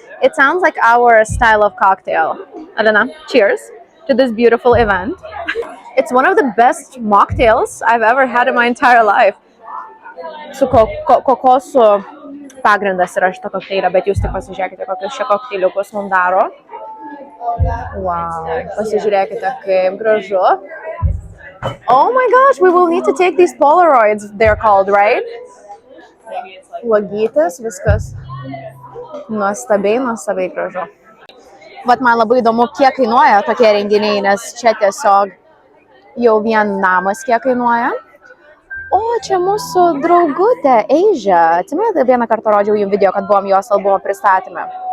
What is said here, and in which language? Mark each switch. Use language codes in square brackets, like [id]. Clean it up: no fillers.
[en] It sounds like our style of cocktail. Alina, cheers to this beautiful event. It's one of the best mocktails I've ever had in my entire life. [lt] Su kokosų pagrindas yra šito kokteilio, bet jūs tik pasižiūrėkite, kokius šie kokteiliukus mums daro. Wow, pasižiūrėkite, kaip gražu. [en] Oh my gosh, we will need to take these Polaroids, they're called, right? [lt] Uogytės, viskas nuostabiai gražu. Vat man labai įdomu, kiek kainuoja tokie renginiai, nes čia tiesiog jau vien namas kiek kainuoja. O, čia mūsų draugutė, Ežia. Atsimenate, vieną kartą rodžiau jų video, kad buvom jos albumo pristatyme.